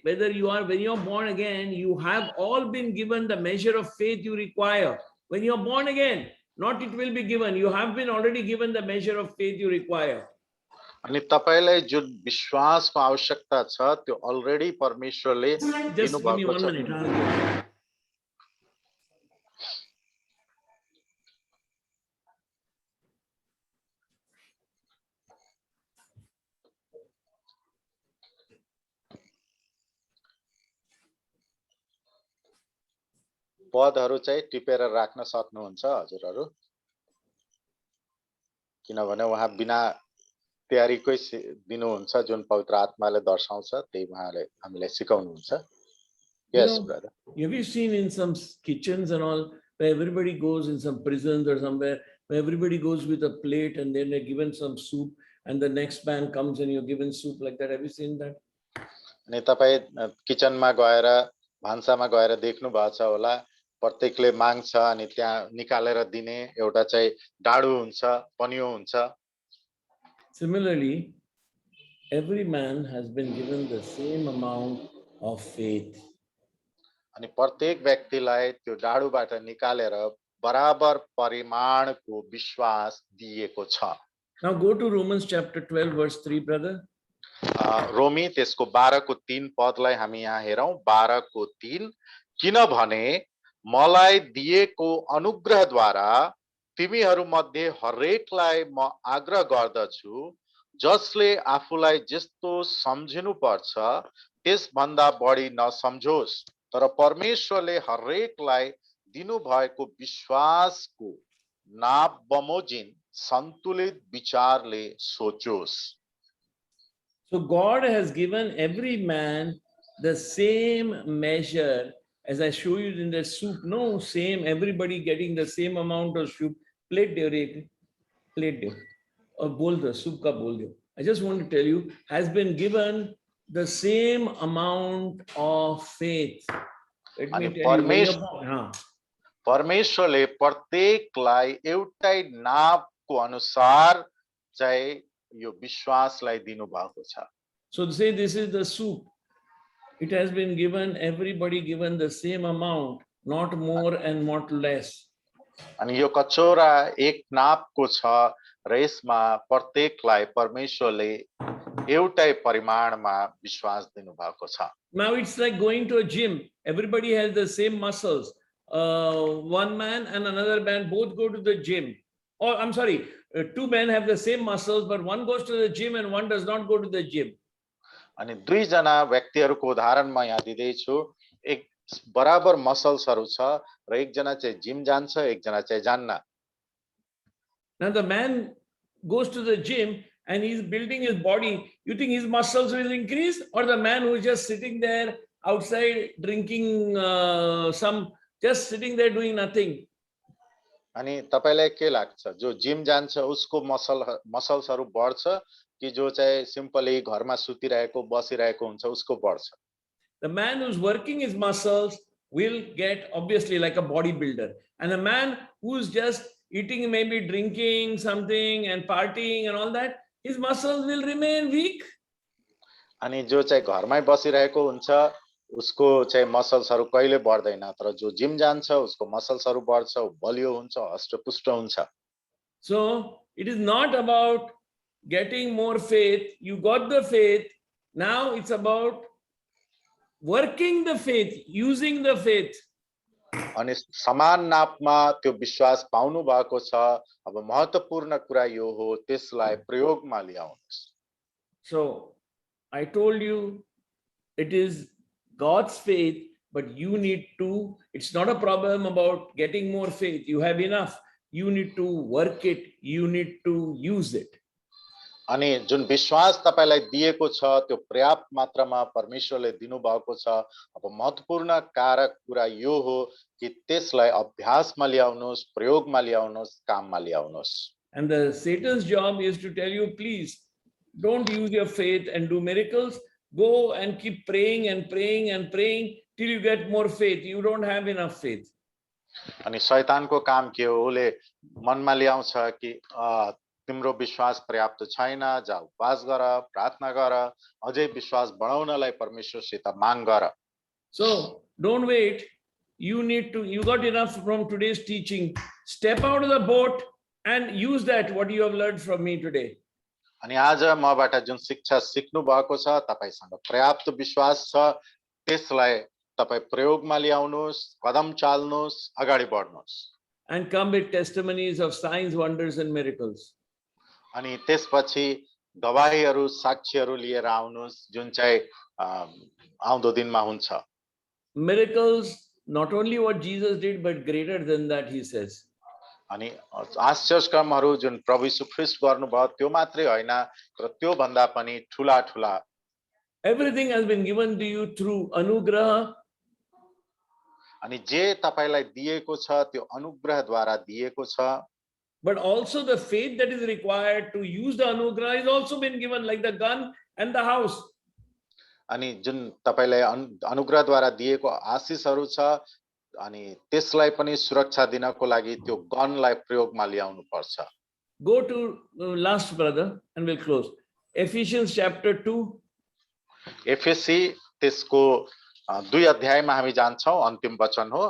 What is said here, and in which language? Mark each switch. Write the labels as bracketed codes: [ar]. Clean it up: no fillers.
[en] Whether you are, when you're born again, you have all been given the measure of faith you require. When you're born again, not it will be given, you have been already given the measure of faith you require. [ne] अनि तपाईलाई जुन विश्वासको आवश्यकता छ त्यो already परमेश्वरले [en] Just give me 1 minute. [ne] पदहरु चाहिँ टिपेर राख्न सक्नुहुन्छ हजुरहरु, किनभने उहाँ बिना तयारीकै दिनुहुन्छ जुन पवित्र आत्माले दर्शाउँछ त्यही उहाँले हामीलाई सिकाउनुहुन्छ। [en] Yes, brother. Have you seen in some kitchens and all where everybody goes in some prisons or somewhere where everybody goes with a plate and then they're given some soup and the next man comes and you're given soup like that? Have you seen that? [ne] अनि तपाई किचनमा गएर भान्सामा गएर देख्नु भएको छ होला, प्रत्येकले माग्छ अनि त्यहाँ निकालेर दिने एउटा चाहिँ डाडु हुन्छ, पनियो हुन्छ। [en] Similarly, every man has been given the same amount of faith. [ne] अनि प्रत्येक व्यक्तिलाई त्यो डाडुबाट निकालेर बराबर परिमाणको विश्वास दिएको छ। [en] Now go to Romans chapter 12 verse 3, brother. [ne] रोमी त्यसको 12 को 3 पदलाई हामी यहाँ हेरौं। 12 को 3, किनभने मलाई दिएको अनुग्रहद्वारा तिमीहरू मध्ये हरेकलाई म आग्रह गर्दछु, जसले आफूलाई जस्तो सम्झिनु पर्छ त्यसभन्दा बढी नसम्झोस्, तर परमेश्वरले हरेकलाई दिनु भएको विश्वासको नाप बमोजिम सन्तुलित विचारले सोचोस्। [en] So God has given every man the same measure, as I show you in the soup. No, same, everybody getting the same amount of soup. [hi] Plate do, [en] or [hi] bol do, soup ka bol do. [en] I just want to tell you, has been given the same amount of faith. Let me tell you. [ne] परमेश्वरले प्रत्येकलाई एउटै नापको अनुसार चाहिँ यो विश्वासलाई दिनु भएको छ। [en] So say this is the soup. It has been given, everybody given the same amount, not more and not less. [ne] अनि यो कचौरा एक नापको छ र यसमा प्रत्येकलाई परमेश्वरले एउटै परिमाणमा विश्वास दिनु भएको छ। [en] Now it's like going to a gym. Everybody has the same muscles. One man and another man both go to the gym. Or I'm sorry, two men have the same muscles, but one goes to the gym and one does not go to the gym. [ne] अनि दुई जना व्यक्तिहरुको उदाहरण म यहाँ दिदै छु। एक बराबर मसल्सहरु छ र एक जना चाहिँ जिम जान्छ, एक जना चाहिँ जान्न। [en] Now the man goes to the gym and he's building his body. You think his muscles will increase, or the man who is just sitting there outside drinking just sitting there doing nothing? [ne] अनि तपाईलाई के लाग्छ, जो gym जान्छ उसको मसल्सहरु बढ्छ कि जो चाहिँ सिम्पली घरमा सुतिरहेको बसिरहेको हुन्छ उसको बढ्छ? [en] The man who's working his muscles will get obviously like a bodybuilder, and a man who's just eating, maybe drinking something and partying and all that, his muscles will remain weak. [ne] अनि जो चाहिँ घरमै बसिरहेको हुन्छ उसको चाहिँ मसल्सहरु कहिले बढ्दैन, तर जो जिम जान्छ उसको मसल्सहरु बढ्छ, बलियो हुन्छ, हष्टपुष्ट हुन्छ। [en] So it is not about getting more faith. You got the faith. Now it's about working the faith, using the faith. [ne] अनि समान नापमा त्यो विश्वास पाउनु भएको छ। अब महत्त्वपूर्ण कुरा यो हो त्यसलाई प्रयोगमा ल्याउनुस्। [en] So I told you it is God's faith, but you need to, it's not a problem about getting more faith. You have enough. You need to work it. You need to use it. [ne] अनि जुन विश्वास तपाईलाई दिएको छ त्यो पर्याप्त मात्रामा परमेश्वरले दिनुभएको छ। अब महत्त्वपूर्ण कारक कुरा यो हो कि त्यसलाई अभ्यासमा ल्याउनुहोस्, प्रयोगमा ल्याउनुहोस्, काममा ल्याउनुहोस्। [en] And the Satan's job is to tell you, please don't use your faith and do miracles. Go and keep praying and praying and praying till you get more faith. You don't have enough faith. [ne] अनि शैतानको काम के हो? उसले मनमा ल्याउँछ कि तिम्रो विश्वास पर्याप्त छैन, जा उपवास गर, प्रार्थना गर, अझै विश्वास बढाउनलाई परमेश्वरसित माग गर। [en] So don't wait. You got enough from today's teaching. Step out of the boat and use that what you have learned from me today. [ne] अनि आज मबाट जुन शिक्षा सिक्नु भएको छ, तपाईसँग पर्याप्त विश्वास छ, त्यसलाई तपाई प्रयोगमा ल्याउनुहोस्, कदम चाल्नुहोस्, अगाडि बढ्नुहोस्। [en] And come with testimonies of signs, wonders and miracles. [ne] अनि त्यसपछि गवाहीहरू, साक्षीहरू लिएर आउनुहोस् जुन चाहिँ आउँदो दिनमा हुन्छ। [en] Miracles, not only what Jesus did, but greater than that, he says. [ne] अनि आश्चर्यकर्महरू जुन प्रभु यीशु ख्रीष्ट गर्नुभयो त्यो मात्रै होइन, तर त्यो भन्दा पनि ठूला ठूला। [en] Everything has been given to you through anugraha. [ne] अनि जे तपाईलाई दिएको छ त्यो अनुग्रहद्वारा दिएको छ। [en] But also the faith that is required to use the anugraha is also been given, like the gun and the house. [ne] अनि जुन तपाईलाई अनुग्रहद्वारा दिएको आशीषहरू छ, अनि त्यसलाई पनि सुरक्षा दिनको लागि त्यो गनलाई प्रयोगमा ल्याउनु पर्छ। [en] Go to last brother and we'll close. Ephesians chapter 2. [ne] FAC त्यसको 2 अध्यायमा हामी जान्छौं, अन्तिम वचन हो।